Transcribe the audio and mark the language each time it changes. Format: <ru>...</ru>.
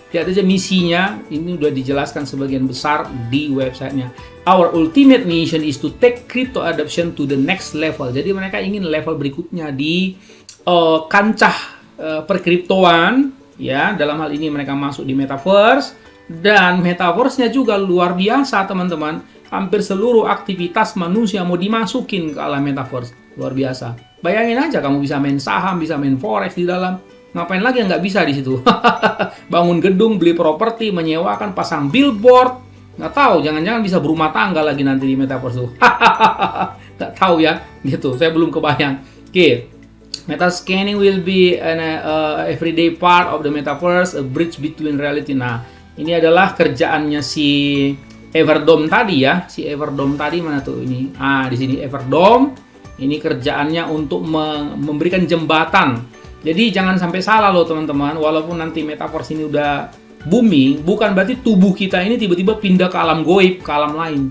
<id>Lihat aja misinya, ini udah dijelaskan sebagian besar di websitenya.</id> <en>Our ultimate mission is to take crypto adoption to the next level.</en> <id>Jadi mereka ingin level berikutnya di kancah perkriptoan, ya. Dalam hal ini mereka masuk di metaverse, dan metaverse-nya juga luar biasa teman-teman. hampir seluruh aktivitas manusia mau dimasukin ke alam metaverse. Luar biasa. Bayangin aja kamu bisa main saham, bisa main forex di dalam. Ngapain lagi yang nggak bisa di situ? Bangun gedung, beli properti, menyewakan, pasang billboard. Nggak tahu, jangan-jangan bisa berumah tangga lagi nanti di metaverse tuh. Nggak tahu ya, gitu. Saya belum kebayang. Oke.</id> <en>Meta scanning will be an everyday part of the metaverse, a bridge between reality.</en> <id>Nah, ini adalah kerjaannya si Everdome tadi ya. Si Everdome tadi mana tuh ini? Di sini Everdome. Ini kerjaannya untuk memberikan jembatan. Jadi jangan sampai salah loh teman-teman. Walaupun nanti metaverse ini udah booming, bukan berarti tubuh kita ini tiba-tiba pindah ke alam goib, ke alam lain.</id>